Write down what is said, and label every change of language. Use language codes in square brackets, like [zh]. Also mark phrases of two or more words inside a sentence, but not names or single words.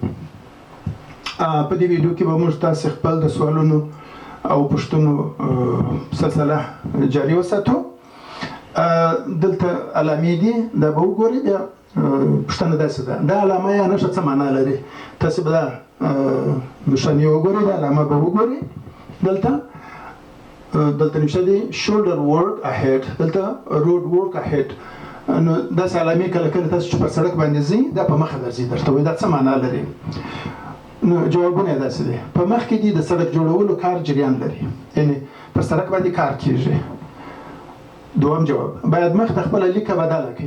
[ps] په دې ویډیو کې به موږ تاسو خپل د سوالونو او پوښتنو سلسله جاري وساتو. دلته علامې دي دا به وګورئ. بیا پوښتنه داسې ده، دا علامه یا نښه څه معنا لري؟ تاسو به دا نښانې وګورئ، دا علامه به وګورئ. دلته نښه دی [en] shoulder work ahead، [ps] دلته [en] road work ahead. [ps] نو داسې علامې کله کله تاسو چې پر سړک باندې ځئ دا په مخه درځي، درته وایي دا څه معنا لري؟ نو جوابونه یې داسې دي. په مخ کې دي د سړک جوړولو کار جریان لري، یعنې پر سړک باندې کار کیږي. دوم جواب، باید مخ ته خپله لیکه بدله کړي.